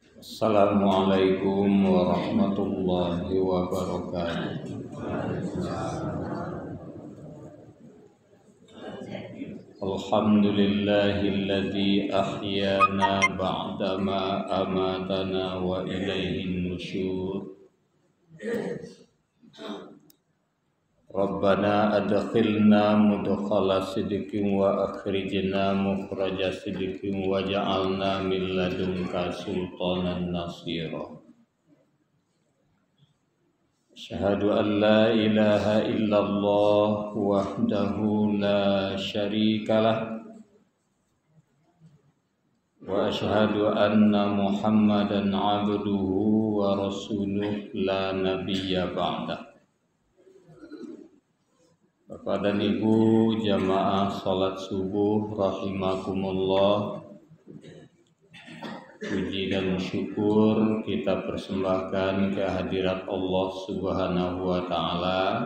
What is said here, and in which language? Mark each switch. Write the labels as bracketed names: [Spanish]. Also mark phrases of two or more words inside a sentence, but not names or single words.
[Arabic] السلام عليكم ورحمة الله وبركاته. الحمد لله الذي أحيانا بعد ما أماتنا وإليه النشور. ربنا أدخلنا مدخل صدق وأخرجنا مخرج صدق واجعلنا من لدنك سلطانا نصيرا. أشهد أن لا إله إلا الله وحده لا شريك له وأشهد أن محمدا عبده ورسوله لا نبي بعده. [Indonesian] Bapak dan Ibu jamaah salat subuh rahimakumullah, puji dan syukur kita persembahkan ke hadirat Allah [Arabic] سبحانه وتعالى.